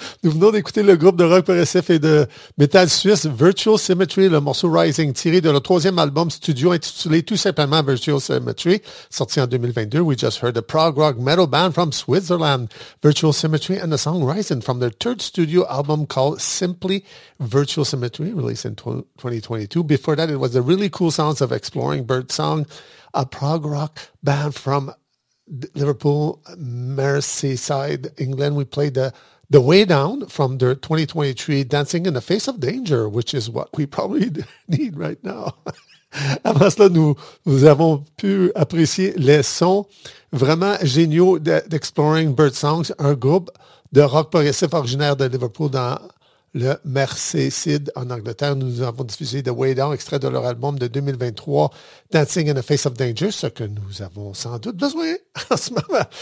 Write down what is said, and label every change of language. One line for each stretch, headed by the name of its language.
French: Nous venons d'écouter le groupe de rock progressif et de métal suisse Virtual Symmetry, le morceau Rising, tiré de leur troisième album studio intitulé tout simplement Virtual Symmetry, sorti en 2022.
English: We just heard a prog rock metal band from Switzerland, Virtual Symmetry, and the song Rising from their third studio album called Simply Virtual Symmetry, released in 2022. Before that, it was the really cool sounds of Exploring Birdsong, a prog rock band from Liverpool, Merseyside, England. We played the Way Down from their 2023 Dancing in the Face of Danger, which is what we probably need right now.
French: Avant cela, nous avons pu apprécier les sons vraiment géniaux d'Exploring Bird Songs, un groupe de rock progressif originaire de Liverpool dans le Merseyside en Angleterre. Nous avons diffusé The Way Down, extrait de leur album de 2023, Dancing in the Face of Danger, ce que nous avons sans doute besoin en ce moment.